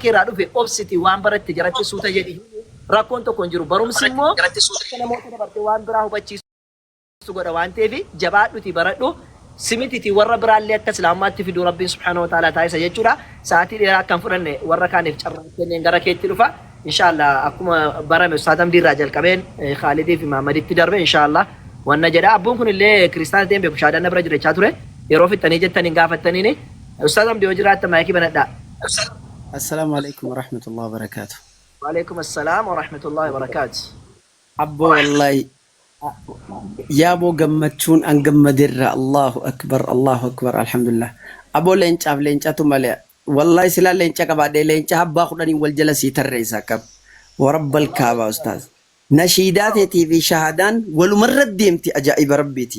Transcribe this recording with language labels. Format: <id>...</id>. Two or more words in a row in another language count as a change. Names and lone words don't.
<om>kee irraa dhufe obsiti waan baratte jaratti suuta jedhi rakkoon tokko hin jiru barumsi immoo akka namoota dabartee waan biraa hubachiisu godha waan ta'eef jabaadhuti baradhu simititi warra biraallee akka islaamummaatti fiduu rabbiin</om> <ar>سبحانه وتعالى</ar> <om>taasisa jechuudha sa'aatii dheeraa akkan fudhanne warra kaaniif carraa kenneen gara keetti dhufa inshallah akkuma barame ustaatam diirraa jalqabeen Khaalidii fi Maamaditti darbe inshallah wanna jedha abbuun kun illee kiristaana ta'een beeku shaadanna bira jirachaa ture yeroo fixxanii jettaniin gaafattaniini ustaatam dhiyoo jiraatta maayikii banadhaa.</om> <ar>السلام عليكم ورحمة الله وبركاته. وعليكم السلام ورحمة الله وبركاته.</ar> <om>Abboo wallahi yaaboo gammachuun an gammadirra</om> <ar>الله أكبر الحمد لله</ar> <om>aboo leencaaf leencatu malee wallahi silaa leenca qabaadhee leenca abbaa kudhanii wal jala sii tarreessaa qaba</om> <ar>ورب الكعبة</ar> <om>ustaaz nashiidaa teetii fi shahadaan walumarra deemti ajaa'iba rabbiiti</om>